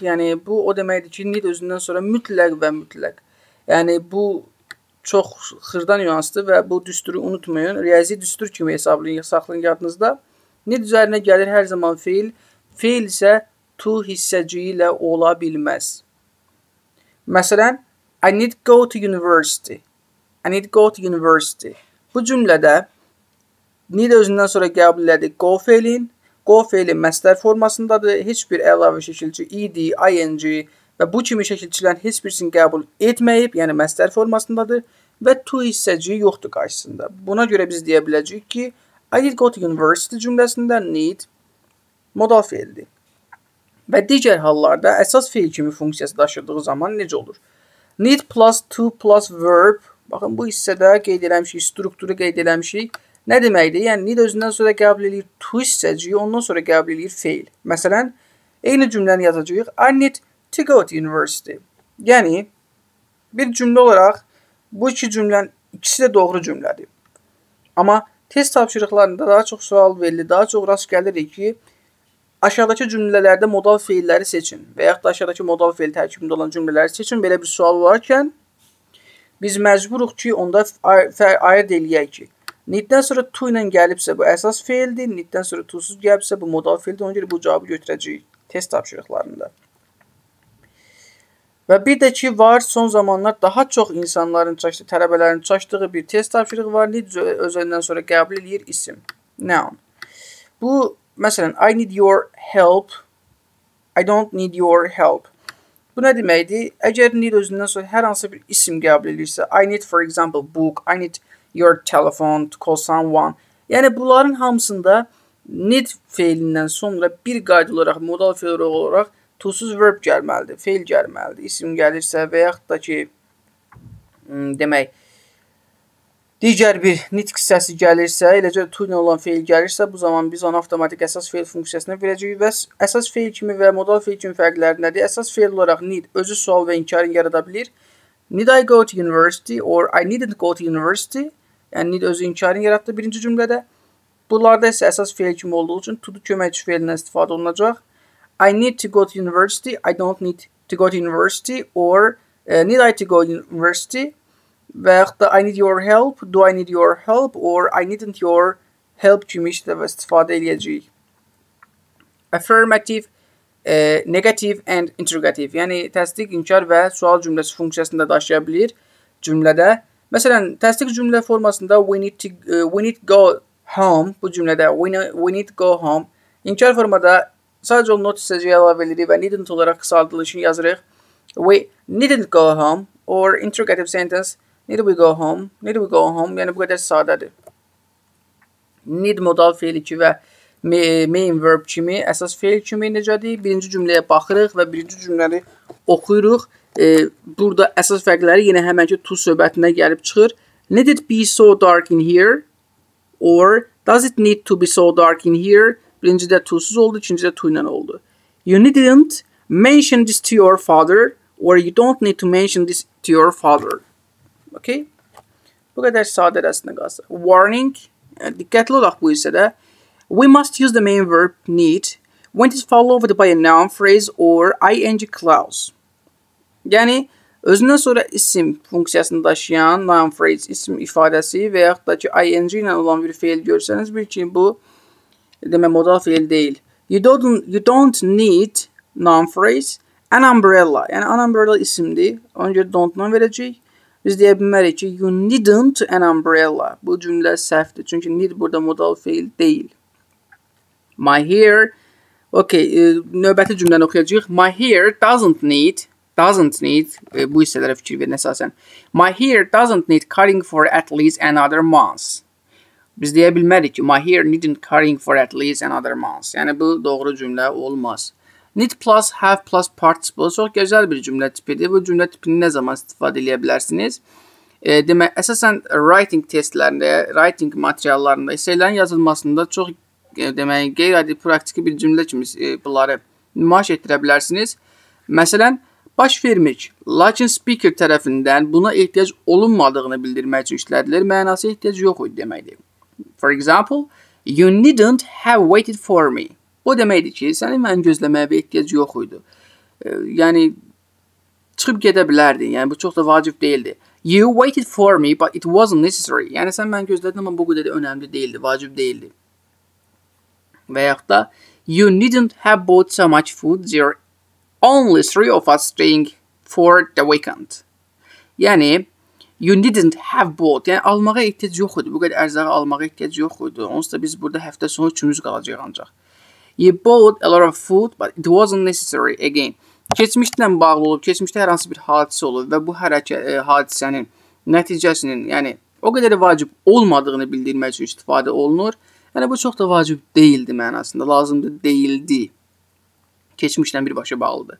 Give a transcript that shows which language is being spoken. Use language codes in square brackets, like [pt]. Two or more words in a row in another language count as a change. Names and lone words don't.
[az] Yəni, bu o deməkdir ki, need özündən sonra mütləq və mütləq. Yəni, bu çox xırda nüansdır və bu düsturu unutmayın. Riyazi düstur kimi hesablayın, saxlayın yadınızda. Need üzərinə gəlir hər zaman feil. Feil isə to hissəciyi ilə ola bilməz. Məsələn, [en] I need go to university. I need go to university. [az] Bu cümlədə need özündən sonra qəbul elədik go feilin. Go feili məstər formasındadır. Heç bir əlavə şəkilçi ed, ing və bu kimi şəkilçilərin heç birisini qəbul etməyib, yəni məstər formasındadır və to hissəciyi yoxdur qarşısında. Buna görə biz deyə biləcəyik ki, [en] I need go to university [az] cümləsində need modal feildir. Və digər hallarda əsas feil kimi funksiyası daşıdığı zaman necə olur? [en] Need plus to plus verb. [az] Baxın, bu hissədə qeyd eləmişik, strukturu qeyd eləmişik. Nə deməkdir? Yəni, need özündən sonra qəbul edir to hissəciyi, ondan sonra qəbul edir feil. Məsələn, eyni cümləni yazacağıq. [en] I need to go to university. [az] Yəni, bir cümlə olaraq bu iki cümlənin ikisi də doğru cümlədir. Amma test tapşırıqlarında daha çox sual verilir, daha çox rast gəlirik ki, aşağıdakı cümlələrdə modal feilləri seçin və yaxud da aşağıdakı modal feil tərkibində olan cümlələri seçin. Belə bir sual varkən, biz məcburuq ki, onda ayırt eləyək ki, needdən sonra to ilə gəlibsə bu əsas feildir, needdən sonra to-suz gəlibsə bu modal feildir, ona görə bu cavabı götürəcəyik test tapşırıqlarında. Və bir də ki, var, son zamanlar daha çox insanların çalışdığı, tələbələrin çalışdığı bir test tapşırığı var. Need özündən sonra qəbul eləyir isim. Noun. Bu, məsələn, [en] I need your help. I don't need your help. [az] Bu nə deməkdir? Əgər need özündən sonra hər hansı bir isim qəbul edirsə, [en] I need, for example, book. I need your telephone to call someone. [az] Yəni, bunların hamısında need feilindən sonra bir qayda olaraq, modal feil olaraq to-suz verb gəlməlidir, feil gəlməlidir. İsim gəlirsə və yaxud da ki, demək, digər bir nitq hissəsi gəlirsə, eləcə to ilə olan feil gəlirsə, bu zaman biz onu avtomatik əsas feil funksiyasına verəcəyik və əsas feil kimi və modal feil kimi fərqləri nədir? Əsas feil olaraq need özü sual və inkarını yarada bilir. [en] Need I go to university or I needn't go to university? [az] Yəni, need özü inkarını yaratdı birinci cümlədə. Bunlarda isə əsas feil kimi olduğu üçün to köməkçi feilindən istifadə olunacaq. [en] I need to go to university. I don't need to go to university or need I to go to university? [az] Və yaxud da [en] I need your help, do I need your help or I needn't your help [az] kimi istifadə edəcəyik. [en] Affirmative, negative and interrogative. [az] Yəni, təsdiq, inkar və sual cümləsi funksiyasını da daşıya bilir cümlədə. Məsələn, təsdiq cümlə formasında [en] we need go home [az] bu cümlədə [en] we need go home. [az] İnkar formada sadəcə o not hissəciyi əlavə edirik və needn't olaraq qısaldılışını yazırıq. [en] We needn't go home or interrogative sentence need we go home, need we go home, [az] yəni bu qədər sadədir. Need modal feil 2 və [en] main verb [az] kimi, əsas feil kimi necədir? Birinci cümləyə baxırıq və birinci cümləni oxuyuruq. Burada əsas fərqləri yenə həmənki to söhbətinə gəlib çıxır. [en] Let it be so dark in here or Does it need to be so dark in here? [az] Birincidə to'suz oldu, ikincidə to ilə oldu. [en] You didn't mention this to your father, or you don't need to mention this to your father. Okay? [az] Bu qədər sadə rəsmə qalsa. [en] Warning. [az] Diqqətli olaq bu hissədə. [en] We must use the main verb need when it is followed by a noun phrase or ing clause. [az] Yəni, özündən sonra isim funksiyasını daşıyan [en] noun phrase, [az] isim ifadəsi və yaxud da ki, ing ilə olan bir feil görsəniz, bil ki, bu demək modal feil deyil. [en] You don't need noun phrase, an umbrella. [az] Yəni, [en] an umbrella [az] isimdir. Ona görə don't-dan verəcək. Biz deyə bilmərik ki, [en] you needn't an umbrella. [az] Bu cümlə səhvdir. Çünki need burada modal feil deyil. [en] My hair. [az] Okay, növbəti cümləni oxuyacaq. [en] My hair doesn't need, [az] bu hissələrə fikir verin əsasən. [en] My hair doesn't need cutting for at least another month. [az] Biz deyə bilmərik ki, [en] my hair needn't cutting for at least another month. [az] Yəni, bu doğru cümlə olmaz. [en] Need plus, have plus participle [az] çox gözəl bir cümlə tipidir. Bu cümlə tipini nə zaman istifadə edə bilərsiniz? Demək, əsasən writing testlərində, writing materiallarında, eseylərin yazılmasında çox demək, qeyri-adi praktiki bir cümlə kimi bunları nümayiş etdirə bilərsiniz. Məsələn, baş vermək, lakin speaker tərəfindən buna ehtiyac olunmadığını bildirmək üçün işlədilir, mənası ehtiyac yox idi deməkdir. [en] For example, you needn't have waited for me. [az] O deməkdir ki, səni mən gözləməyə bir ehtiyac yox idi. Yəni, çıxıb gedə bilərdi. Yəni, bu çox da vacib deyildi. [en] You waited for me, but it wasn't necessary. [az] Yəni, sən mən gözlədin, amma bu qədər önəmli deyildi, vacib deyildi. Və yaxud da, [en] you needn't have bought so much food, there are only 3 of us staying for the weekend. [az] Yəni, [en] you needn't have bought, [az] yəni almağa ehtiyac yox idi, bu qədər ərzağı almağa ehtiyac yox idi. Onsuz da biz burada həftə sonu üçümüz qalacaq ancaq. [en] You bought a lot of food, but it wasn't necessary again. [az] Keçmişlə bağlı olub, keçmişdə hər hansı bir hadisə olub və bu hadisənin nəticəsinin, yəni o qədər vacib olmadığını bildirmək üçün istifadə olunur. Yəni, bu çox da vacib deyildi mənasında, lazımdır deyildi. Keçmişlə birbaşa bağlıdır.